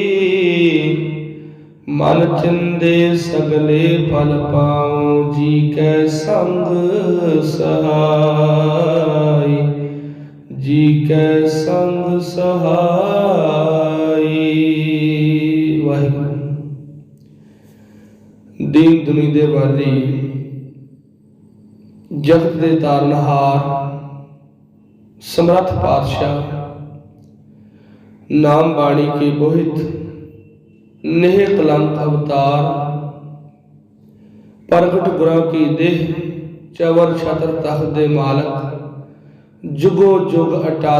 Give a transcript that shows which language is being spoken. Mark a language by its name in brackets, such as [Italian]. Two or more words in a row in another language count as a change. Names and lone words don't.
[Hindi] मन चिंदे सगले फल पाऊं, जी कै संग सहाई। जी कै संग सहाई। वाहिगुरू। [Punjabi] ਦੀਨ ਦੁਨੀ ਦੇ ਵਾਲੀ, ਜਗਤ ਦੇ ਤਾਰਨਹਾਰ, ਸਮਰੱਥ ਪਾਤਸ਼ਾਹ, ਨਾਮ ਬਾਣੀ ਕੇ ਬੋਹਿਥ, ਨਿਹ ਕਲੰਕ ਅਵਤਾਰ, ਪ੍ਰਗਟ ਗੁਰਾਂ ਕੀ ਦੇਹ, ਚਵਰ ਛਤਰ ਤਖ਼ਤ ਦੇ ਮਾਲਕ, ਜੁਗੋ ਜੁਗ ਅਟੱਲ।